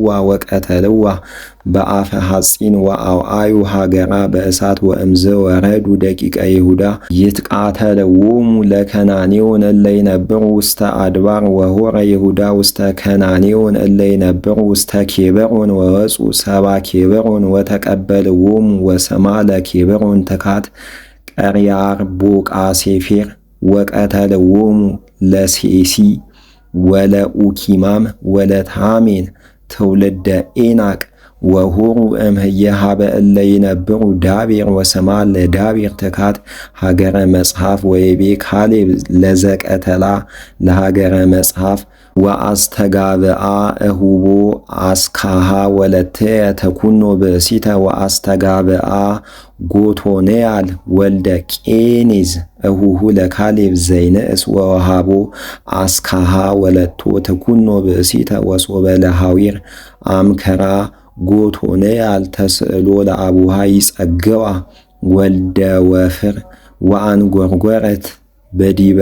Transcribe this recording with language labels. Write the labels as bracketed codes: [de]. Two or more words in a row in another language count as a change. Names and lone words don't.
[gez] ወቀተልዋ በአፈ ሐጺን ወአውአዩ ሀገራ በእሳት ወእምዝ ወረዱ ደቂቀ ይሁዳ ይትቃተልዎሙ ለከናኔዎን እለ ይነብሩ ውስተ አድባር ወሖረ ይሁዳ ውስተ ከናኔዎን እለ ይነብሩ ውስተ ኬብሮን ወወፁ ሰብአ ኬብሮን ወተቀበልዎሙ ወሰማ ለኬብሮን ትካት ቀርያርቦቃሴፌር ወቀተልዎሙ ለሴሲ ወለኡኪማም ወለታሜን ትውልደ ኤናቅ ወሖሩ እምህየ ሀበ እለ ይነብሩ ዳቤር ወሰማ ለዳቤር ትካት ሀገረ መጽሐፍ ወይቤ ካሌብ ለዘቀተላ ለሀገረ መጽሐፍ ወአስተጋብአ እሁቦ አስካሃ ወለትየ ተኩኖ ብእሲተ ወአስተጋብአ ጎቶንያል ወልደ ቄኔዝ እሁሁ ለካሌብ ዘይንእስ ወወሃቦ አስካሃ ወለቶ ተኩኖ ብእሲተ ወሶበ ለሐዊር አምከራ ጎቶንያል ተስእሎ ለአቡሃ ይጸገዋ ወልደ ወፍር ወአንጐርጐረት በዲበ